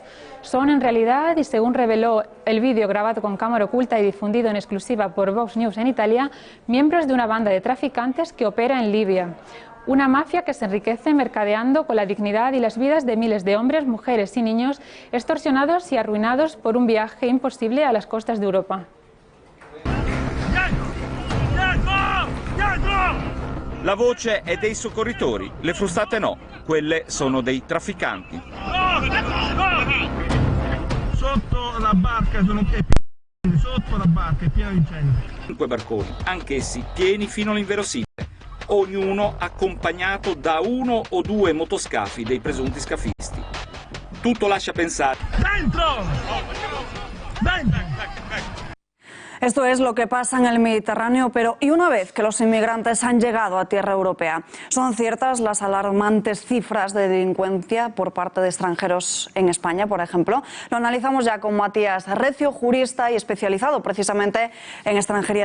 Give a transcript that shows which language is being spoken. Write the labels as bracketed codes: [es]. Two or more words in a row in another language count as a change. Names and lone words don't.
[es] Son en realidad, y según reveló el vídeo grabado con cámara oculta y difundido en exclusiva por Vox News en Italia, miembros de una banda de traficantes que opera en Libia. Una mafia que se enriquece mercadeando con la dignidad y las vidas de miles de hombres, mujeres y niños extorsionados y arruinados por un viaje imposible a las costas de Europa. [it] La voce è dei soccorritori, le frustate no, quelle sono dei trafficanti. Sotto la barca sono sotto la barca è piena di gente. 5 barconi, anch'essi pieni fino all'inverosimile, ognuno accompagnato da 1 o 2 motoscafi dei presunti scafisti. Tutto lascia pensare. [es] ¡Dentro! ¡Dentro! Esto es lo que pasa en el Mediterráneo, pero ¿y una vez que los inmigrantes han llegado a tierra europea? ¿Son ciertas las alarmantes cifras de delincuencia por parte de extranjeros en España, por ejemplo? Lo analizamos ya con Matías Recio, jurista y especializado precisamente en extranjería.